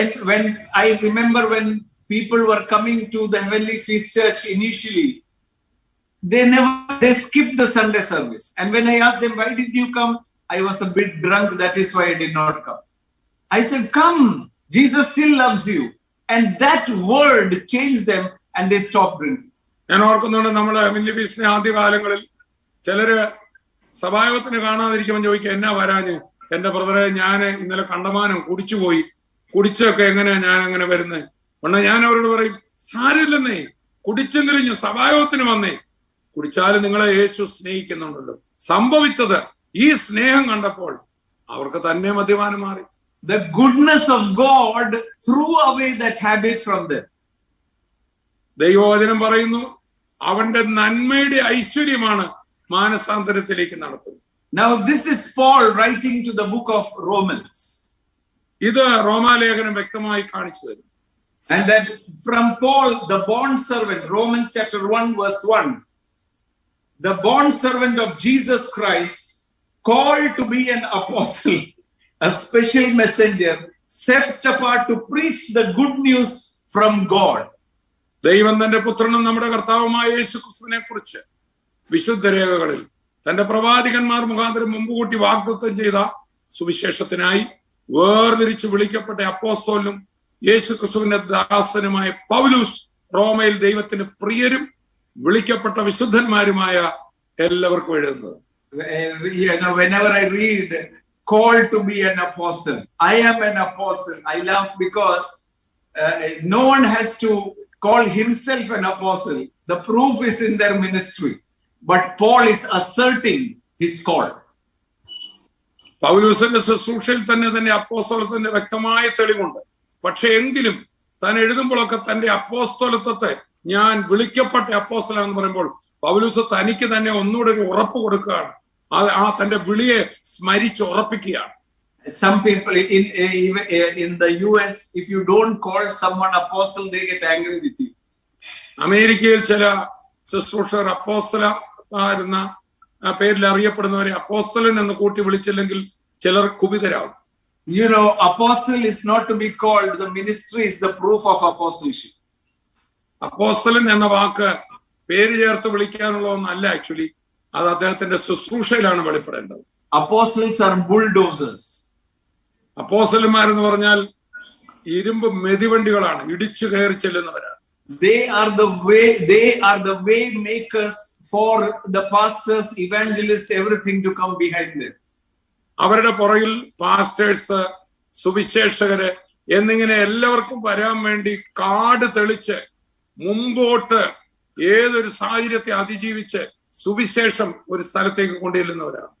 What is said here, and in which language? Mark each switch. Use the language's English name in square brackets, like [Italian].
[English] When I remember when people were coming to the Heavenly Feast Church initially, they skipped the Sunday service. And when I asked them, why did you come? I was a bit drunk, that is why I did not come. I said, come, Jesus still loves you. And that word changed them and they stopped drinking. [Malayalam] ഞാൻ ഓർക്കുന്നുണ്ട്, നമ്മള് heavenly ഫീസ്റ്റിന്റെ ആദ്യകാലങ്ങളിൽ ചിലര് സഭായോഗത്തിന് കാണാതിരിക്കുമ്പോൾ ചോദിക്കുക, എന്നാ വരാഞ്ഞ്? എന്റെ ബ്രദറെ, ഞാൻ ഇന്നലെ കണ്ടമാനം കുടിച്ചുപോയി, കുടിച്ചൊക്കെ എങ്ങനെയാ ഞാൻ അങ്ങനെ വരുന്നത്? ഉടനെ ഞാൻ അവരോട് പറയും, സാരമില്ലെന്നേ, കുടിച്ചെങ്കിലും ഞാൻ സഭായോഗത്തിന് വന്നേ. കുടിച്ചാലും നിങ്ങളെ യേശു സ്നേഹിക്കുന്നുണ്ടല്ലോ. സംഭവിച്ചത് ഈ സ്നേഹം കണ്ടപ്പോൾ അവർക്ക് തന്നെ മദ്യപാനം മാറി. [English] The goodness of God threw away that habit from them. [Malayalam] ദൈവവചനം പറയുന്നു, അവന്റെ നന്മയുടെ ഐശ്വര്യമാണ് മാനസാന്തരത്തിലേക്ക് നടത്തുന്നത്. [English] Now this is Paul writing to the book of Romans. [Malayalam] ഇത് റോമാലേഖനം വ്യക്തമായി കാണിച്ചു തരും. [English] And that from Paul, the bond servant, Romans chapter 1 verse 1, the bond servant of Jesus Christ, called to be an apostle, a special messenger, set apart to preach the good news from God. [Malayalam] ദൈവം തന്റെ പുത്രനും നമ്മുടെ കർത്താവുമായ യേശു ക്രിസ്തുവിനെ കുറിച്ച് വിശുദ്ധ രേഖകളിൽ തന്റെ പ്രവാചകന്മാർ മുഖാന്തരം മുമ്പുകൂട്ടി വാഗ്ദത്തം ചെയ്ത സുവിശേഷത്തിനായി വേർതിരിച്ചു വിളിക്കപ്പെട്ട അപ്പോസ്തലനും യേശു ക്രിസ്തുവിന്റെ ദാസനുമായ പൗലോസ്, റോമയിൽ ദൈവത്തിന് പ്രിയരും വിളിക്കപ്പെട്ട വിശുദ്ധന്മാരുമായ എല്ലാവർക്കും എഴുതുന്നത്. [English] Whenever I read called to be an apostle, I am an apostle, I laugh because no one has to call himself an apostle. The proof is in their ministry. But Paul is asserting his call. [Malayalam] പൗലോസിന്റെ ശുശ്രൂഷയിൽ തന്നെ അപ്പോസ്തലത്തിന്റെ വ്യക്തമായ തെളിവുണ്ട്. പക്ഷെ എങ്കിലും താൻ എഴുതുമ്പോഴൊക്കെ തന്റെ അപ്പോസ്തലത്വത്തെ ഞാൻ വിളിക്കപ്പെട്ട അപ്പോസ്തലൻ എന്ന് പറയുമ്പോൾ പൗലോസ് തനിക്ക് തന്നെ ഒന്നുകൂടെ ഒരു ഉറപ്പ് കൊടുക്കുകയാണ്. ആ തന്റെ വിളിയെ സ്മരിച്ച് ഉറപ്പിക്കുകയാണ്. [English] Some people in the US, if you don't call someone apostle, they get angry with you. [Malayalam] അമേരിക്കയിൽ ചില ശുശ്രൂഷകർ അപ്പോസ്തലനായിരുന്ന പേരിൽ അറിയപ്പെടുന്നവരെ അപ്പോസ്തലൻ എന്ന് കൂട്ടി വിളിച്ചില്ലെങ്കിൽ ചിലർ കുപിതരാകും. [English] You know, apostle is not to be called. The ministry is the proof of apostleship. [Malayalam] അപ്പോസ്തലൻ എന്ന വാക്ക് പേര് ചേർത്ത് വിളിക്കാനുള്ള ഒന്നല്ല. ആക്ച്വലി അത് അദ്ദേഹത്തിന്റെ ശുശ്രൂഷയിലാണ് വെളിപ്പെടേണ്ടത്. [English] Apostles are bulldozers. [Malayalam] അപ്പോസ്തലന്മാരെന്ന് പറഞ്ഞാൽ ഇരുമ്പ് മെതിവണ്ടികളാണ്, ഇടിച്ചു കയറി ചെല്ലുന്നവരാണ്. [English] They are the way makers for the pastors, evangelists, everything to come behind them. [Malayalam] അവരുടെ പുറകിൽ പാസ്റ്റേഴ്സ്, സുവിശേഷകര് എന്നിങ്ങനെ എല്ലാവർക്കും വരാൻ വേണ്ടി കാട് തെളിച്ച് മുമ്പോട്ട് ഏതൊരു സാഹചര്യത്തെ അതിജീവിച്ച് സുവിശേഷം ഒരു സ്ഥലത്തേക്ക് കൊണ്ടുചെല്ലുന്നവരാണ്.